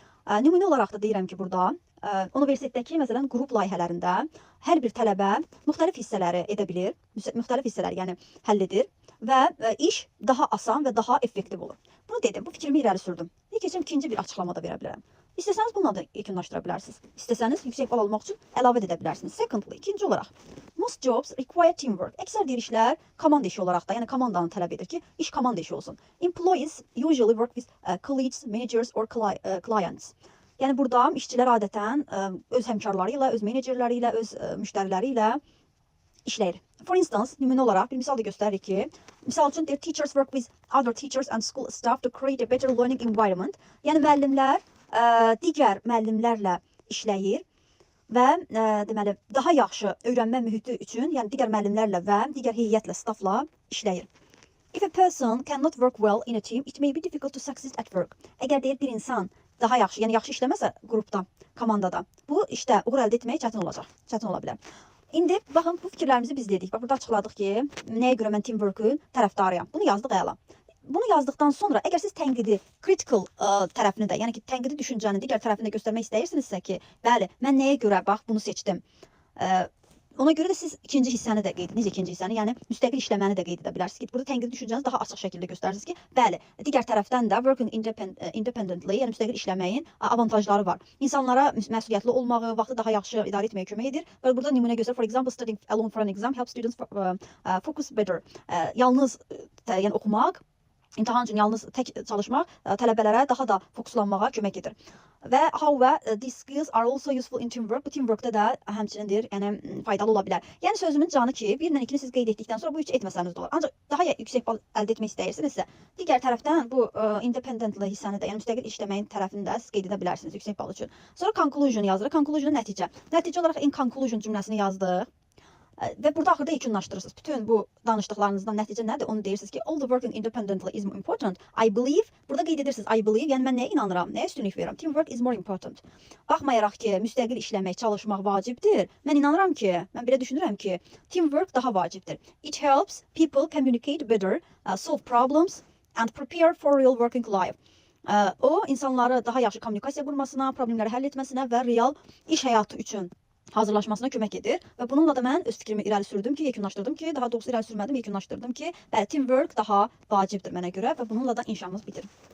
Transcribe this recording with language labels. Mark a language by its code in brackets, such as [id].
[az] Nümunə olaraq da deyirəm ki, burada universitetdəki, məsələn, qrup layihələrində hər bir tələbə müxtəlif hissələri edə bilir, müxtəlif hissələri yəni həll edir və iş daha asan və daha effektiv olur. Bunu dedim, bu fikrimi irəli sürdüm. Keçim ikinci bir açıqlama da verə bilərəm. İstəsəniz bununla da yekunlaşdıra bilərsiniz. İstəsəniz yüksək bal almaq üçün əlavə edə bilərsiniz. [en] Secondly, [az] ikinci olaraq, [en] most jobs require teamwork. [az] Əksər deyir işlər komanda işi olaraq da, yəni komandanın tələb edir ki, iş komanda işi olsun. [en] Employees usually work with colleagues, managers or clients. [az] Yəni burada işçilər adətən öz həmkarları ilə, öz menecerləri ilə, öz müştəriləri ilə işləyir. [en] For instance, [az] nümunə olaraq bir misal da göstərir ki, misal üçün [en] their teachers work with other teachers and school staff to create a better learning environment. [az] Yəni müəllimlər digər müəllimlərlə işləyir və deməli daha yaxşı öyrənmə mühiti üçün, yəni digər müəllimlərlə və digər heyətlə, staffla işləyir. [en] If a person cannot work well in a team, it may be difficult to succeed at work. [az] Əgər deyir bir insan daha yaxşı, yəni yaxşı işləməsə qrupda, komandada, bu işdə uğur əldə etmək çətin olacaq, çətin ola bilər. İndi baxın, bu fikirlərimizi biz dedik. Bax, burada açıqladıq ki, nəyə görə mən teamwork'ün tərəfdarıyam. Bunu yazdıq əla. Bunu yazdıqdan sonra, əgər siz tənqidi, critical tərəfini də, yəni ki, tənqidi düşüncənin digər tərəfini də göstərmək istəyirsinizsə ki, bəli, mən nəyə görə bax bunu seçdim. Ona görə də siz ikinci hissəni də qeyd edin. Necə ikinci hissəni? Yəni müstəqil işləməni də qeyd edə bilərsiniz ki, burada tənqidi düşüncənizi daha açıq şəkildə göstərirsiniz ki, bəli, digər tərəfdən də [en] working independently, [az] yəni müstəqil işləməyin avantajları var. İnsanlara məsuliyyətli olmağı, vaxtı daha yaxşı idarə etməyə kömək edir. Və burada nümunə göstərir. [en] For example, studying alone for an exam helps students focus better. [az] Yalnız yəni oxumaq, imtahan üçün yalnız tək çalışmaq tələbələrə daha da fokuslanmağa kömək edir. [en] Və however, these skills are also useful in teamwork. [az] Bu teamwork'da da həmçinindir, yəni faydalı ola bilər. Yəni sözümün canı ki, 1-dən 2-ni siz qeyd etdikdən sonra bu 3 etməsəniz də olar. Ancaq daha yüksək bal əldə etmək istəyirsinizsə, digər tərəfdən bu independently hissəni də, yəni müstəqil işləməyin tərəfini də siz qeyd edə bilərsiniz yüksək bal üçün. Sonra conclusion yazırıq. Conclusion nəticə. Nəticə olaraq in conclusion cümləsini yazdıq. Və burada axırda yekunlaşdırırsınız. Bütün bu danışdıqlarınızdan nəticə nədir? Onu deyirsiniz ki, [en] all the working independently is more important. I believe, [az] burada qeyd edirsiniz, I believe, yəni mən nəyə inanıram, nəyə üstünlük verirəm? [en] Teamwork is more important. [az] Baxmayaraq ki, müstəqil işləmək, çalışmaq vacibdir. Mən inanıram ki, mən belə düşünürəm ki, teamwork daha vacibdir. [en] It helps people communicate better, solve problems and prepare for real working life. [az] O, insanları daha yaxşı kommunikasiya qurmasına, problemləri həll etməsinə və real iş həyatı üçün hazırlaşmasına kömək edir və bununla da mən öz fikrimi irəli sürdüm ki, yekunlaşdırdım ki, daha doğrusu irəli sürmədim, yekunlaşdırdım ki, bəli, teamwork daha vacibdir mənə görə və bununla da inşamız bitir.